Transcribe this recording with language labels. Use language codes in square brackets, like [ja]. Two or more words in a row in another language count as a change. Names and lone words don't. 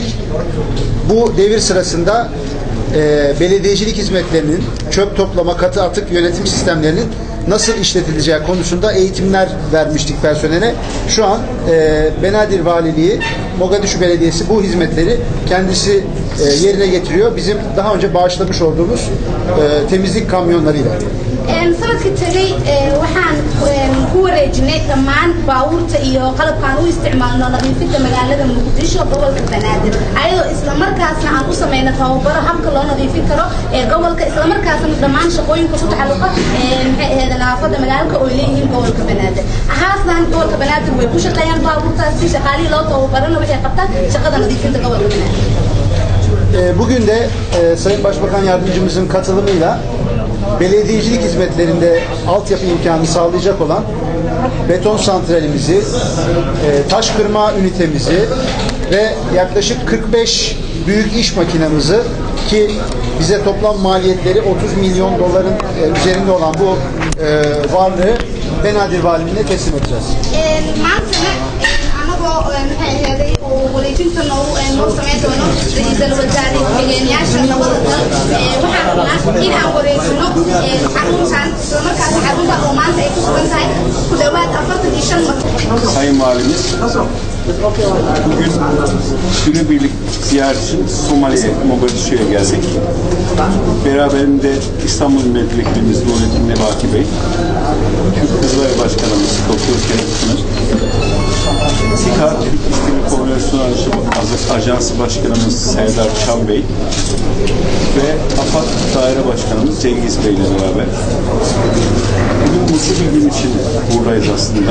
[tr] Bu devir sırasında belediyecilik hizmetlerinin, çöp toplama, katı atık yönetim sistemlerinin nasıl işletileceği konusunda eğitimler vermiştik personele. Şu an Benadir Valiliği, Mogadishu Belediyesi bu hizmetleri kendisi yerine getiriyor. Bizim daha önce bağışlamış olduğumuz temizlik kamyonlarıyla. [so] sanadkii tagay waxaan ku wareejinay dhammaan baabuurta iyo qalabkaan u isticmaalno nadiifinta magaalada Muqdisho gobolka Banaadir ayadoo isla markaasna aan u sameeyno tababaro habka loo nadiifin karo gobolka isla markaasna dhammaan shaqooyinka ku taxalluqa nadaafadda magaalada oo leeyihiin gobolka Banaadir ahaasna gobolka Banaadir way ku shaqeeyaan baabuurtaasi shaqaalihii loo tababarana waxay qabtaan shaqada nadiifinta gobolka Banaadir. [tr] Bugün de Sayın Başbakan Yardımcımızın katılımıyla belediyecilik hizmetlerinde altyapı imkanı sağlayacak olan beton santralimizi, taş kırma ünitemizi ve yaklaşık 45 büyük iş makinamızı ki bize toplam maliyetleri 30 milyon doların üzerinde olan bu varlığı Benadir Valiliğine teslim edeceğiz. [so] wareejinta noo sameyn doono ra'iisul wasaare ku-xigeenyaasha labada dal waxaan rabnaa in aan wareejino xaruntan isla markaas xarunta oo maanta ay ku sugan tahay ku dhawaad 45 marka. [tr] Sayın Valimiz, bugün günübirlik ziyaret için Somali'ye, Mogadishu'ya geldik. Beraberinde İstanbul Milletvekilimiz Nurettin Nebati Bey, Türk Kızılay Başkanımız Doktor Kerim Sınır, SİKA Türk İşbirliği Koordinasyon Ajansı Başkanımız Serdar Çam Bey ve AFAD Daire Başkanımız Cengiz Bey ile beraber bugün mutlu bir gün için buradayız aslında.